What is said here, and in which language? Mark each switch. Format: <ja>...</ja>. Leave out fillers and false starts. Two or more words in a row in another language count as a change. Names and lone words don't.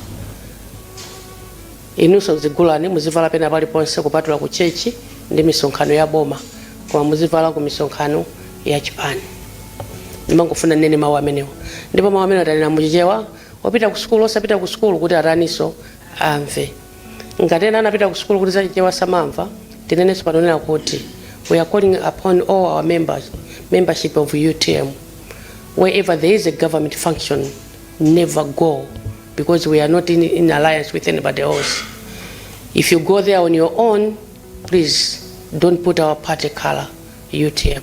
<ny>Inunso zigulani muzivala pena paliponse kupatula ku chechi ndi misonkhano ya boma, koma muzivala ku misonkhano ya chipani. Ndimangofuna nene mawu amenewo. Ndipo mawu amenewo atanena muchichewa wapita ku skulu osapita ku skulu kuti ataniso amve. Ngati ena anapita ku skulu kuti zachichewa samamva, tinenenso panonena kuti</ny> <en>we are calling upon all our membership of UTM. Wherever there is a government function, never go, because we are not in alliance with anybody else. If you go there on your own, please don't put our party color, UTM.</en>